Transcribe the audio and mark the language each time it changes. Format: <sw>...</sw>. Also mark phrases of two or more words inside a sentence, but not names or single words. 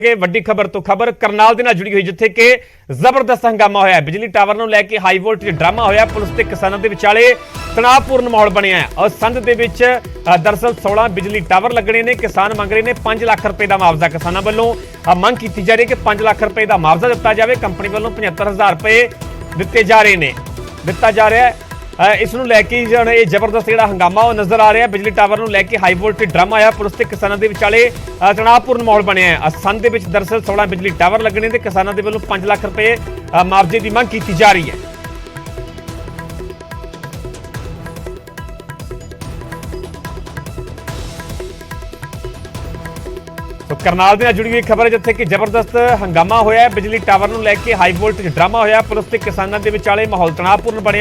<pa>ਕਿ ਵੱਡੀ ਖਬਰ ਤੋਂ ਖਬਰ ਕਰਨਾਲ ਦੇ ਨਾਲ ਜੁੜੀ ਹੋਈ ਜਿੱਥੇ ਕਿ ਜ਼ਬਰਦਸਤ ਹੰਗਾਮਾ ਹੋਇਆ ਬਿਜਲੀ ਟਾਵਰ ਨੂੰ ਲੈ ਕੇ ਹਾਈ ਵੋਲਟੇਜ ਡਰਾਮਾ ਹੋਇਆ ਪੁਲਿਸ ਤੇ ਕਿਸਾਨਾਂ ਦੇ ਵਿਚਾਲੇ ਤਣਾਅਪੂਰਨ ਮਾਹੌਲ ਬਣਿਆ ਹੈ ਔਰ ਸੰਧ ਦੇ ਵਿੱਚ ਦਰਅਸਲ 16 ਬਿਜਲੀ ਟਾਵਰ ਲੱਗਣੇ ਨੇ ਕਿਸਾਨ ਮੰਗ ਰਹੇ ਨੇ 5 ਲੱਖ ਰੁਪਏ ਦਾ ਮੁਆਵਜ਼ਾ ਕਿਸਾਨਾਂ ਵੱਲੋਂ ਮੰਗ ਕੀਤੀ ਜਾ ਰਹੀ ਹੈ ਕਿ 5 ਲੱਖ ਰੁਪਏ ਦਾ ਮੁਆਵਜ਼ਾ ਦਿੱਤਾ ਜਾਵੇ ਕੰਪਨੀ ਵੱਲੋਂ 75000 ਰੁਪਏ ਦਿੱਤੇ ਜਾ ਰਹੇ ਨੇ ਦਿੱਤਾ ਜਾ ਰਿਹਾ ਹੈ ਇਸ ਨੂੰ ਲੈਕੇ ਯੇ ਜ਼ਬਰਦਸਤ ਜਿਹੜਾ ਹੰਗਾਮਾ ਨਜ਼ਰ ਆ ਰਿਹਾ ਹੈ ਬਿਜਲੀ ਟਾਵਰ ਨੂੰ ਲੈਕੇ ਹਾਈ ਵੋਲਟੇਜ ਡਰਾਮਾ ਆਇਆ ਪੁਲਿਸ ਤੇ ਕਿਸਾਨਾਂ ਦੇ ਵਿਚਾਲੇ ਤਣਾਅਪੂਰਨ ਮਾਹੌਲ ਬਣਿਆ ਹੈ ਸੰਧ ਦੇ ਵਿਚ ਦਰਅਸਲ 16 ਬਿਜਲੀ ਟਾਵਰ ਲੱਗਣੇ ਤੇ ਕਿਸਾਨਾਂ ਦੇ ਵੱਲੋਂ 5 ਲੱਖ ਰੁਪਏ ਮੁਆਵਜ਼ੇ ਕੀ ਮੰਗ ਕੀ ਜਾ ਰਹੀ ਹੈ। ਤੋ ਕਰਨਾਲ ਦੇ ਨਾਲ ਜੁੜੀ ਹੋਈ ਖ਼ਬਰ ਹੈ ਜਿੱਥੇ ਕਿ ਜ਼ਬਰਦਸਤ ਹੰਗਾਮਾ ਹੋਇਆ ਬਿਜਲੀ ਟਾਵਰ ਨੂੰ ਲੈਕੇ ਹਾਈ ਵੋਲਟੇਜ ਡਰਾਮਾ ਹੋਇਆ ਪੁਲਿਸ ਤੇ ਕਿਸਾਨਾਂ ਦੇ ਵਿਚਾਲੇ ਮਾਹੌਲ ਤਣਾਅਪੂਰਨ ਬਣਿਆ।</pa>